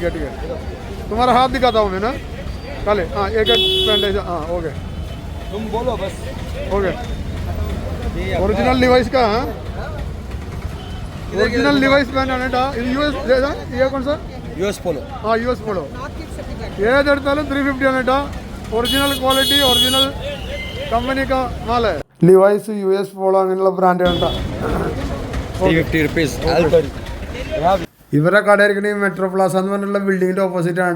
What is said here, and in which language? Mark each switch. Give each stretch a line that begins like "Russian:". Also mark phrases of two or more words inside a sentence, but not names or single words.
Hindi: तुम्हारा हाथ दिखाता हूँ मैं ना काले. हाँ एक पैंट ऐसा. हाँ ओके तुम बोलो बस. ओके. ओरिजिनल लिवाइस का. हाँ ओरिजिनल लिवाइस पैंट है ना. यूएस ये कौन सा? यूएस पोलो. हाँ यूएस पोलो.
Malayalam: ഏതെടുത്താലും 350 ആണ് കേട്ടോ.
English: original quality, original company
Malayalam: മാല. ലിവൈസ്, US പോളോ അങ്ങനെയുള്ള ബ്രാൻഡാണ് കേട്ടോ.
English: 350 rupees.
Malayalam: ഇവരുടെ കട ഇരിക്കണ ഈ മെട്രോ പ്ലാസ എന്ന് പറഞ്ഞുള്ള ബിൽഡിങ്ങിൻ്റെ ഓപ്പോസിറ്റ് ആണ് കേട്ടോ.